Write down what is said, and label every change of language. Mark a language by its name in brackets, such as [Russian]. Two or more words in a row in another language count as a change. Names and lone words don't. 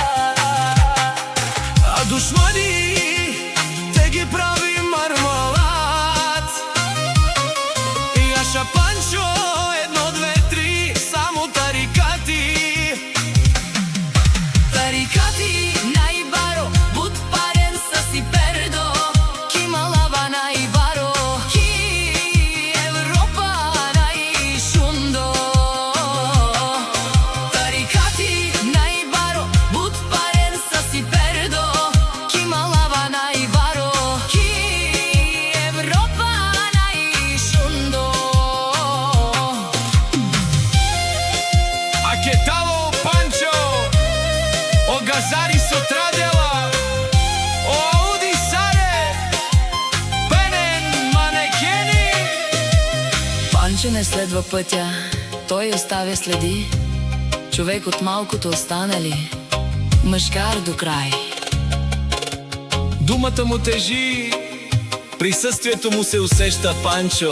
[Bulgarian] А душмани те ги прави мармалад. И яша Панчо, едно, две, три, само тарикати. [Romany] Тарикати най-баро, буд парен са си пердо. Ки малава най-баро, ки Европа най-шундо. Тарикати най-баро, буд парен са си пердо. Ки малава най-баро, ки Европа най-шундо. А ке тало Панчо, о газари со традела, о ауди саре, пенен манекени. [Bulgarian] Панчо не следва пътя, той оставя следи. Човек от малкото останали, мъжкар до край. Думата му тежи, присъствието му се усеща. Панчо,